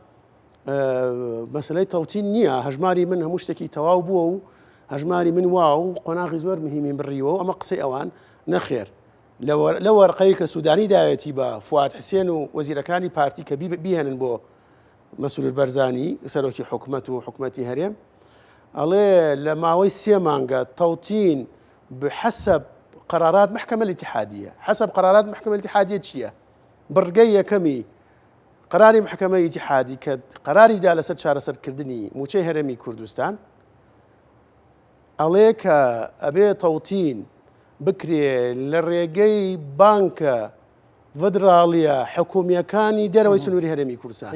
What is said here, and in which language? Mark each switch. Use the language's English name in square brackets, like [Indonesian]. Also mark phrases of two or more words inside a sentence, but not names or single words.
[Central Kurdish] مەسلەی تەوتین نییە هەژماری من هەموو شتێکی تەواو بووە و هەژماری من وا و قۆناغی زۆر مهمی بڕیەوە ئەمە قسەی ئەوان نەخێر لە وەرقەی کە سوودانی داوێتی بە فواد حسێن و وەزیرەکانی پارتی کە بیهێنن بۆ مەسئول بەرزانی سەرۆکی حکومەت و حکومەتی هەرێم ئەڵێ لە ماوەی 3 مانگە تەوتین [Arabic] بحەسەب قرارات محكمة الاتحادية حسب قرارات محكمة الاتحادية [Central Kurdish] چییە بڕگەی یەکەمی قراری محکمە ئیتیحادی کە قراری دا لەسەر چارەسەرکردنی موچەی هەرێمی کوردستان ئەڵێ کە ئەبێ تەوتین بکرێ لە ڕێگەی بانکە فدراڵیە حکومیەکانی دەرەوەی سنووری هەرێمی کوردستان